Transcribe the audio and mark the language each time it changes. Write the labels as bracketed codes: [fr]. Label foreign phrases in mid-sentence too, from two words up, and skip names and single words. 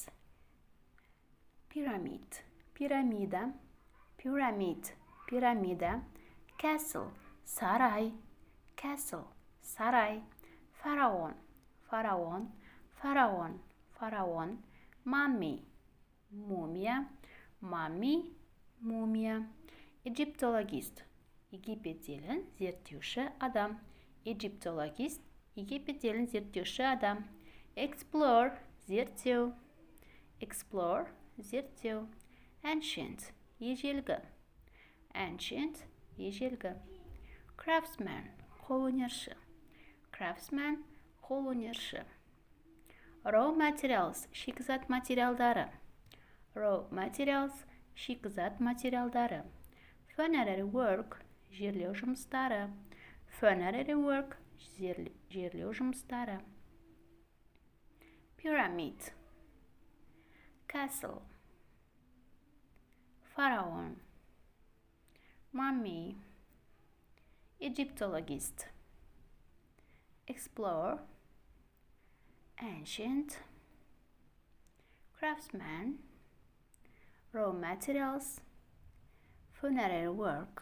[en] Pyramid, piramida, pyramid, piramida, castle, saray, castle, saray, pharaoh, pharaoh, pharaoh, pharaoh, mummy, mumia, mummy, mumia, Egyptologist, [kk] Египет елін зерттеуші адам, Egyptologist, Египет елін зерттеуші адам, explore, зерттеу, explore, зерттеу, ancient, ежелгі, ancient, ежелгі, craftsman, қолөнерші, craftsman, қолөнерші, [en] raw materials, [kk] шикізат материалдары, [en] raw materials, [kk] шикізат материалдары, [en] funerary work, [kk] жерлеу жұмыстары, [en] funerary work, [kk] жерлеу жұмыстары, [en] pyramid, castle, pharaoh, mummy, Egyptologist, explore, ancient, craftsman, raw materials, funerary work.